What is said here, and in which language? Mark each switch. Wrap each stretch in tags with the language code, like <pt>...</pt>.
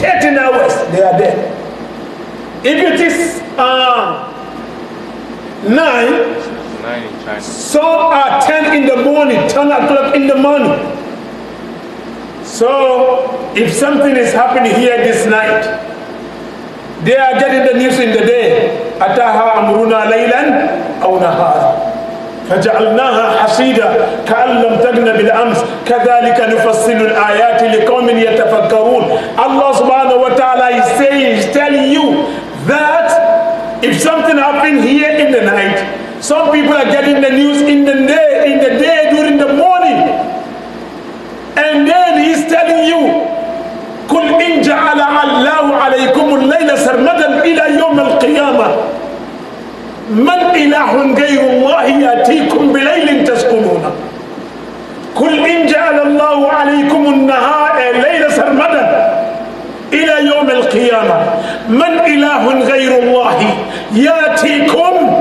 <en>13 hours, they are there. If it is 9 in China. some are 10 in the morning, 10 o'clock in the morning. So if something is happening here this night, they are getting the news in the day.</en> <ar>Ataha amruna laylan aw nahara فجعلناها حصيدا كأن لم تغن بالأمس كذلك نفصل الآيات لقوم يتفكرون.</ar> <en>Allah subhanahu wa ta'ala is saying, he's telling you that if something happened here in the night, some people are getting the news in the day during the morning. And then he's telling you,</en> <ar>قل إن جعل الله عليكم الليل سرمدا إلى يوم القيامة من إله غير الله يأتيكم بليل تسكنون. قل إن جعل الله عليكم النهار الليل سرمدا إلى يوم القيامة من إله غير الله يأتيكم.</ar>